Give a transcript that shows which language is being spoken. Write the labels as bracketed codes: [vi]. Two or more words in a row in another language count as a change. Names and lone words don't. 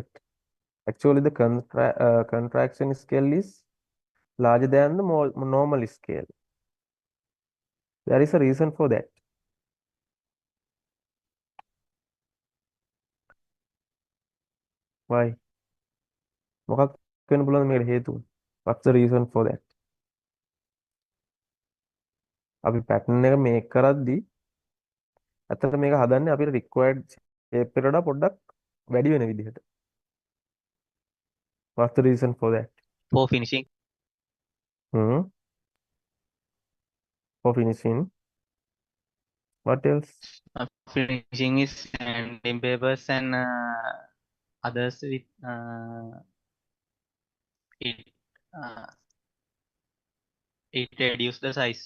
[en] Actually, the contraction scale is larger than the normal scale. There is a reason for that. Why? [si] මොකක් වෙන්න පුළුවන්ද මේකට හේතුව? [en] What's the reason for that? [si] අපි pattern එක මේක් කරද්දී ඇත්තට මේක හදන්නේ අපිට [en] required shape [si] එකට වඩා පොඩ්ඩක් වැඩි වෙන විදිහට. [en] What's the reason for that? For finishing. Hmm. For finishing. What else? Finishing is sanding papers and others with it uh, it reduce the size.